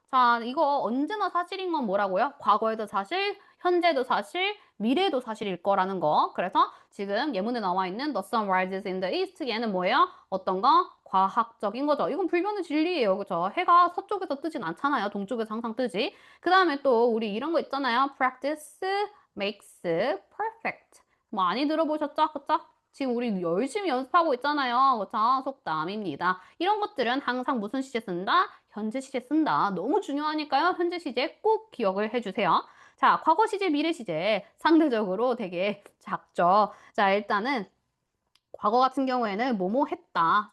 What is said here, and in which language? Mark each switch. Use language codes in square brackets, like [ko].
[ko] 자, 이거 언제나 사실인 건 뭐라고요? 과거에도 사실, 현재도 사실, 미래도 사실일 거라는 거. 그래서 지금 예문에 나와 있는 [en] The sun rises in the east [ko] 얘는 뭐예요? 어떤 거? 과학적인 거죠. 이건 불변의 진리예요. 그죠? 해가 서쪽에서 뜨진 않잖아요. 동쪽에서 항상 뜨지. 그 다음에 또 우리 이런 거 있잖아요. [en] Practice makes perfect. [ko] 많이 들어보셨죠? 그쵸? 지금 우리 열심히 연습하고 있잖아요. 그쵸? 속담입니다. 이런 것들은 항상 무슨 시제 쓴다? 현재 시제 쓴다. 너무 중요하니까요. 현재 시제 꼭 기억을 해주세요. 자, 과거 시제, 미래 시제 상대적으로 되게 작죠. 자, 일단은 과거 같은 경우에는 뭐뭐 했다.